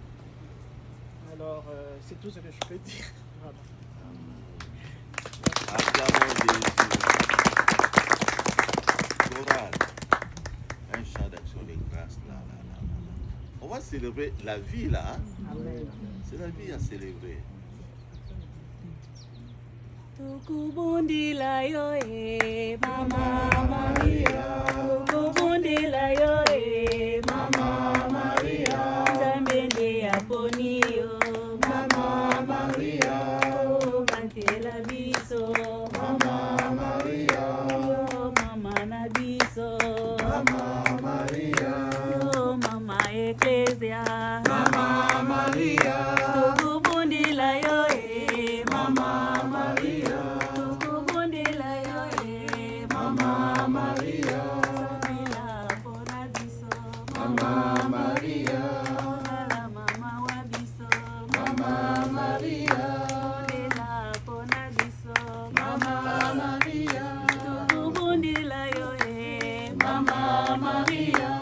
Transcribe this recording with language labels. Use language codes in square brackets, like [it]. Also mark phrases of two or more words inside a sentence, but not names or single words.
[fr] Alors, c'est tout ce que je peux dire. Voilà. Acclamons Jésus. Chorale. Un chant d'action de grâce là. On va célébrer la vie là. Hein? Amen. C'est la vie à célébrer. [ln] Tukubundila yo Mama Maria. Tukubundila yo Mama Maria. Zambende yaponi yo Mama Maria. Bantela biso Mama Maria. Yo Mama na biso Mama Maria. Yo Mama Ecclesia Mama Maria. Tukubundila yo Mama Maria. Tukubundila yo Mama Maria. Sabila pona biso Mama Maria. La mama wa biso Mama Maria. Sabila pona biso Mama Maria. Tukubundila yo Mama Maria.